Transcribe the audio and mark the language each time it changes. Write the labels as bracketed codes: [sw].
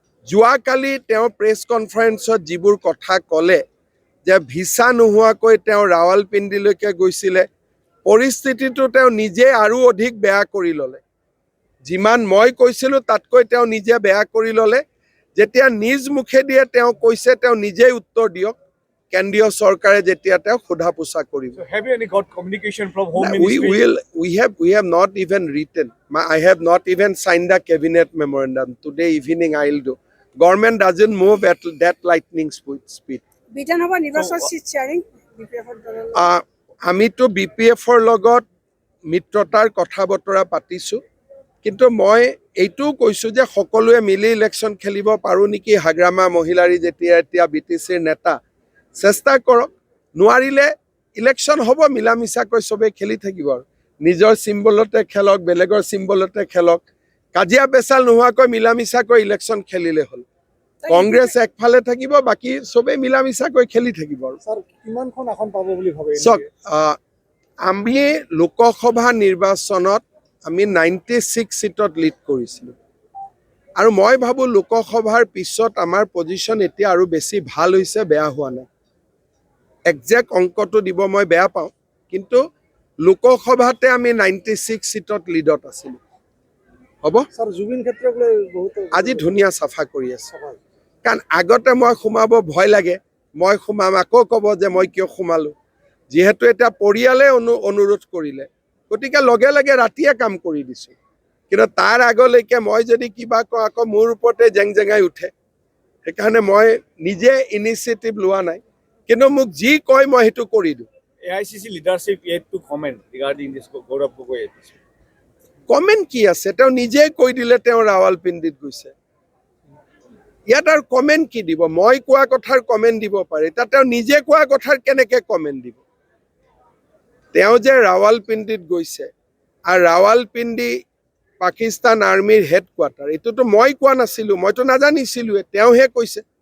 [as] যোৱাকালি তেওঁ প্ৰেছ কনফাৰেন্সত যিবোৰ কথা ক'লে যে ভিছা নোহোৱাকৈ তেওঁ ৰাৱালপিণ্ডিলৈকে গৈছিলে, পৰিস্থিতিটো তেওঁ নিজে আৰু অধিক বেয়া কৰি ল'লে। যিমান মই কৈছিলোঁ তাতকৈ তেওঁ নিজে বেয়া কৰি ল'লে। যেতিয়া নিজ মুখেদিয়ে তেওঁ কৈছে, তেওঁ নিজেই উত্তৰ দিয়ক কেন্দ্ৰীয় চৰকাৰে যেতিয়া তেওঁক সোধা পোছা কৰিব। [en] So have you any got communication from Home We Ministry? we have not even written. I have not even signed the cabinet memorandum. Today evening I'll do. Government doesn't move at that lightning speed. [as] বিধানসভা নিৰ্বাচন seat sharing BPF-ৰ দলৰ লগত। আমিতো BPF-ৰ লগত মিত্ৰতাৰ কথা বতৰা পাতিছোঁ, কিন্তু মই এইটোও কৈছোঁ যে সকলোৱে মিলি ইলেকশ্যন খেলিব পাৰোঁ নেকি। হাগ্ৰামা মহিলাৰী যেতিয়া এতিয়া BTC-ৰ নেতা, চেষ্টা কৰক। নোৱাৰিলে ইলেকশ্যন হ'ব, মিলা মিছাকৈ চবেই খেলি থাকিব আৰু নিজৰ চিম্বলতে খেলক, বেলেগৰ চিম্বলতে খেলক, কাজিয়া পেচাল নোহোৱাকৈ মিলা মিছাকৈ ইলেকশ্যন খেলিলে হ'ল। কংগ্ৰেছ একফালে থাকিব, বাকী চবেই মিলা মিছাকৈ খেলি থাকিব আৰু। স্যাৰ কিমানখন আসন পাব বুলি ভাবে? চাওক, আমি লোকসভা নিৰ্বাচনত আমি 96 চিটত লিড কৰিছিলোঁ, আৰু মই ভাবোঁ লোকসভাৰ পিছত আমাৰ পজিশ্যন এতিয়া আৰু বেছি ভাল হৈছে, বেয়া হোৱা নাই। একজেক্ট অংকটো দিব মই বেয়া পাওঁ, কিন্তু লোকসভাতে আমি 96 চিটত লিডত আছিলোঁ। হ'ব, স্যাৰ জুবিন ক্ষেত্ৰক লৈ বহুত আজি ধুনীয়া চাফা কৰি আছে। সভায় কাৰণ আগতে মই সোমাব ভয় লাগে, মই সোমাম আকৌ ক'ব যে মই কিয় সোমালোঁ। যিহেতু এতিয়া পৰিয়ালে অনুৰোধ কৰিলে, গতিকে লগে লগে ৰাতিয়ে কাম কৰি দিছোঁ। কিন্তু তাৰ আগলৈকে মই যদি কিবা কওঁ আকৌ মোৰ ওপৰতে জেং জেঙাই উঠে। সেইকাৰণে মই নিজে ইনিচিয়েটিভ লোৱা নাই, কিন্তু মোক যি কয় মই সেইটো কৰি দিওঁ। [en] AICC leadership yet to comment regarding this Gaurav Gogoi. [as] Comment কি আছে, তেওঁ নিজে কৈ দিলে তেওঁ ৰাৱালপিণ্ডিত গৈছে। ইয়াত আৰু কমেণ্ট কি দিব? মই কোৱা কথাৰ কমেণ্ট দিব পাৰে, এতিয়া তেওঁ নিজে কোৱা কথাৰ কেনেকে কমেণ্ট দিব? তেওঁ যে ৰাৱালপিণ্ডিত গৈছে, আৰু ৰাৱালপিণ্ডি পাকিস্তান আৰ্মিৰ হেডকোৱাৰ্টাৰ, এইটোতো মই কোৱা নাছিলোঁ, মইতো নাজানিছিলোৱে, তেওঁহে কৈছে।